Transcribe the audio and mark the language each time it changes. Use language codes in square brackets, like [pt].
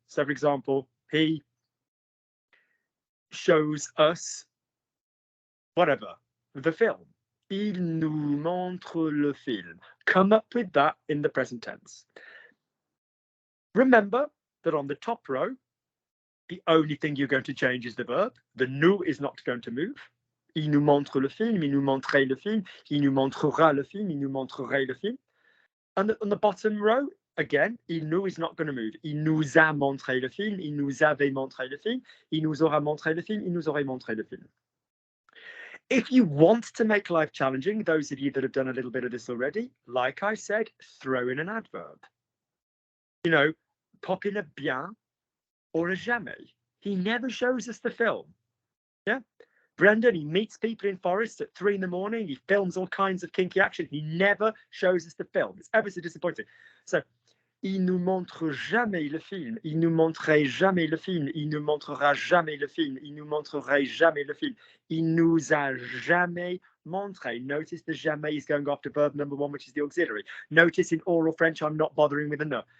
[en] So for example, he shows us whatever, the film. [fr] Il nous montre le film. [en] Come up with that in the present tense. Remember that on the top row, the only thing you're going to change is the verb. The nous is not going to move. [fr] Il nous montre le film, il nous montrait le film, il nous montrera le film, il nous montrerait le film. [en] And on the bottom row, again, il nous is not going to move. [fr] Il nous a montré le film, il nous avait montré le film, il nous aura montré le film, il nous aurait montré le film. [en] If you want to make life challenging, those of you that have done a little bit of this already, like I said, throw in an adverb. You know, pop in a bien or a jamais. He never shows us the film. Yeah. Brendan, he meets people in forests at 3 a.m. He films all kinds of kinky action. He never shows us the film. It's ever so disappointing. [fr] So, il nous montre jamais le film. Il nous montrerait jamais le film. Il nous montrera jamais le film. Il nous montrerait jamais le film. Il nous a jamais montré. [en] Notice the jamais is going after verb number 1, which is the auxiliary. Notice in oral French, I'm not bothering with a ne.